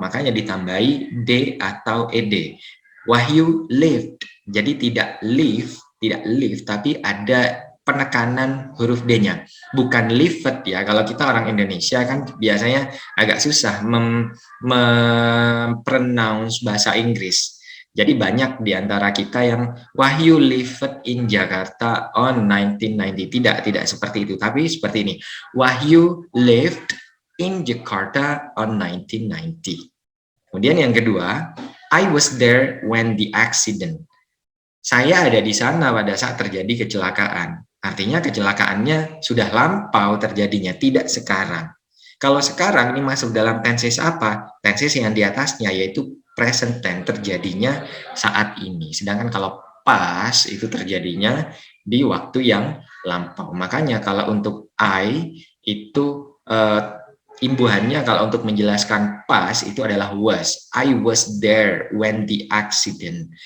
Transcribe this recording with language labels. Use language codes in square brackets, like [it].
[id] Makanya ditambahi D atau ED. [en] Wahyu lived, [id] jadi tidak live, tapi ada penekanan huruf D-nya, bukan lived ya. Kalau kita orang Indonesia kan biasanya agak susah mempronounce bahasa Inggris. Jadi banyak di antara kita yang [en] Wahyu lived in Jakarta on 1990. [id] Tidak seperti itu, tapi seperti ini. [en] Wahyu lived in Jakarta on 1990. [id] Kemudian yang kedua, [en] I was there when the accident. [id] Saya ada di sana pada saat terjadi kecelakaan. Artinya kecelakaannya sudah lampau terjadinya, tidak sekarang. Kalau sekarang ini masuk dalam tenses apa? Tenses yang di atasnya, yaitu present tense, terjadinya saat ini. Sedangkan kalau past itu terjadinya di waktu yang lampau. Makanya kalau untuk I itu imbuhannya kalau untuk menjelaskan pas itu adalah was. [en] I was there when the accident.